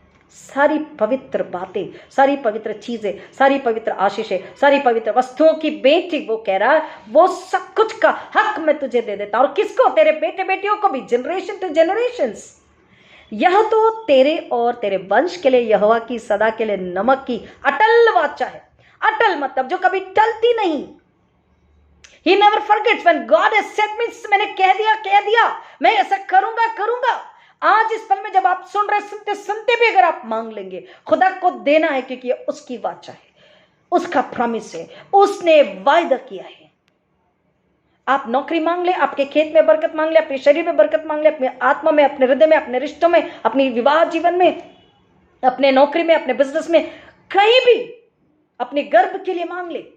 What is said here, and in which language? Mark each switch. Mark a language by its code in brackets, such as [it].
[hi] सारी पवित्र बातें, सारी पवित्र चीजें, सारी पवित्र आशीषें, सारी पवित्र वस्तुओं की बेटी वो कह रहा है, वो सब कुछ का हक मैं तुझे दे देता हूं। और किसको? तेरे बेटे बेटियों को भी, [en] Generation to generations. [hi] यह तो तेरे और तेरे वंश के लिए यहोवा की सदा के लिए नमक की अटल वाचा है। अटल मतलब जो कभी टलती नहीं। [en] He never forgets when God has said me, [hi] मैंने कह दिया, मैं ऐसा करूंगा। आज इस पल में जब आप सुन रहे, सुनते सुनते भी अगर आप मांग लेंगे, खुदा को देना है, क्योंकि ये उसकी वाचा है, उसका प्रॉमिस है, उसने वायदा किया है। आप नौकरी मांग ले, आपके खेत में बरकत मांग ले, अपने शरीर में बरकत मांग ले, अपने आत्मा में, अपने हृदय में, अपने रिश्तों में, अपनी विवाह जीवन में, अपने नौकरी में, अपने बिजनेस में, कहीं भी अपने गर्भ के लिए मांग ले।